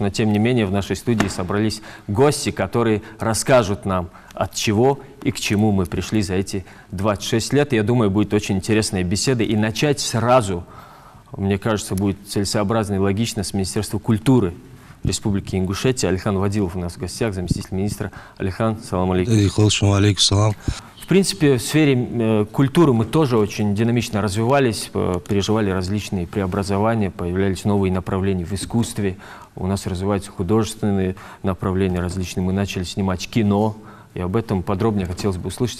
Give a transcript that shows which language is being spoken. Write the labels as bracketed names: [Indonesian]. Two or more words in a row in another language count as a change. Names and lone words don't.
[Russian] Но тем не менее в нашей студии собрались гости, которые расскажут нам, от чего и к чему мы пришли за эти 26 лет. Я думаю, будет очень интересная беседа. И начать сразу, мне кажется, будет целесообразно и логично с Министерства культуры Республики Ингушетия. Алихан Вадилов у нас в гостях, заместитель министра. Алихан, [Arabic] سلام عليكم. عليكم سلام. [Russian] В принципе, в сфере культуры мы тоже очень динамично развивались, переживали различные преобразования, появлялись новые направления в искусстве. У нас развиваются художественные направления различные. Мы начали снимать кино, и об этом подробнее хотелось бы услышать.